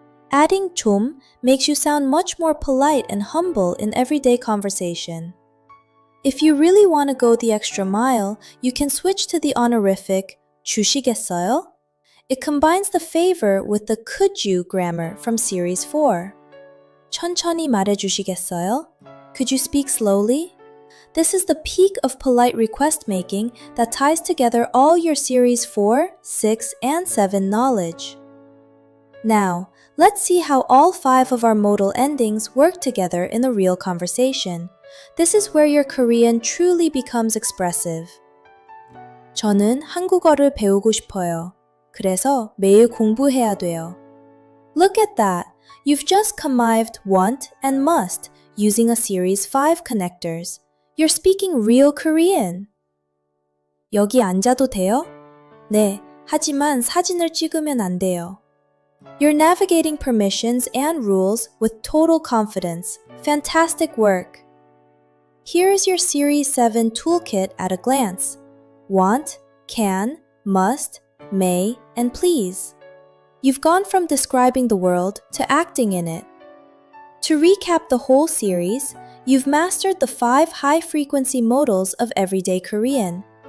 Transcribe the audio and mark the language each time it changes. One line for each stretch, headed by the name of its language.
English: Adding
Korean: 좀
English: makes you sound much more polite and humble in everyday conversation. If you really want to go the extra mile, you can switch to the honorific
Korean: 주시겠어요?
English: It combines the favor with the could you grammar from Series 4.
Korean: 천천히 말해주시겠어요?
English: Could you speak slowly? This is the peak of polite request making that ties together all your Series 4, 6, and 7 knowledge. Now, let's see how all 5 of our modal endings work together in a real conversation. This is where your Korean truly becomes expressive.
Korean: 저는 한국어를 배우고 싶어요. 그래서 매일 공부해야 돼요.
English: Look at that! You've just connived want and must using a Series 5 connectors. You're speaking real Korean.
Korean: 여기 앉아도 돼요? 네, 하지만 사진을 찍으면 안 돼요.
English: You're navigating permissions and rules with total confidence. Fantastic work! Here's your Series 7 toolkit at a glance. Want, can, must, may, and please. You've gone from describing the world to acting in it. To recap the whole series, you've mastered the 5 high-frequency modals of everyday Korean.